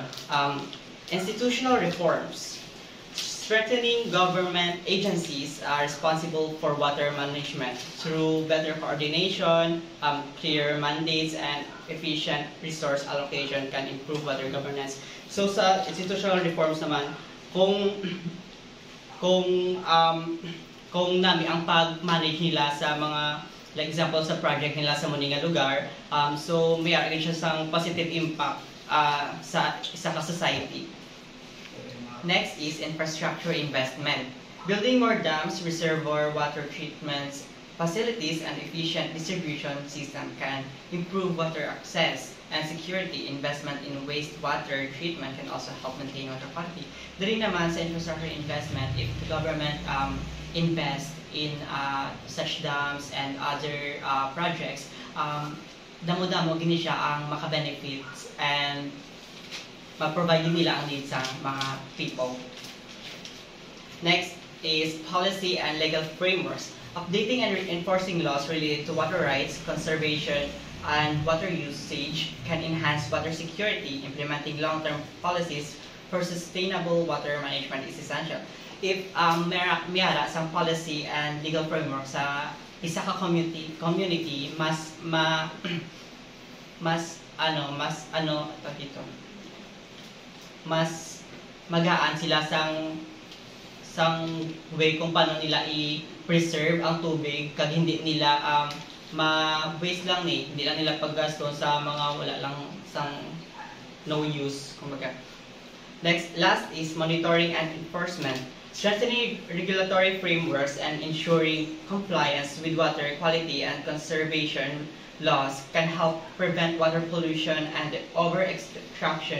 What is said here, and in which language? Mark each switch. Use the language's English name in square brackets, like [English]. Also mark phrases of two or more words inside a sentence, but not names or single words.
[English] Institutional reforms. Strengthening government agencies are responsible for water management through better coordination, clear mandates, and efficient resource allocation can improve water governance. [Hiligaynon] So sa [English] institutional reforms [Hiligaynon] naman, kung nami ang pag-manage nila sa mga, like example sa project nila sa muninga lugar, so may agad siya sang [English] positive impact [Hiligaynon] sa isa ka society. [English] Next is infrastructure investment. Building more dams, reservoir water treatments, facilities, and efficient distribution system can improve water access and security. Investment in wastewater treatment can also help maintain water quality. [Hiligaynon] Dali naman sa [English] infrastructure investment, if the government invest in such dams and other projects, [Hiligaynon] damo-damo gini siya ang maka-benefits and mag-provide nila ang needs sa mga people. [English] Next is policy and legal frameworks. Updating and enforcing laws related to water rights, conservation, and water usage can enhance water security. Implementing long-term policies for sustainable water management is essential. [Hiligaynon] If mayara sang [English] policy and legal framework [Hiligaynon] sa isa ka community mas magaan sila sang way kung paano nila i-preserve ang tubig kag hindi nila ma-waste lang hindi lang nila paggasto sa mga wala lang sang [English] no use [Hiligaynon] kumbaga. [English] Last is monitoring and enforcement. Strengthening regulatory frameworks and ensuring compliance with water quality and conservation laws can help prevent water pollution and over-extraction.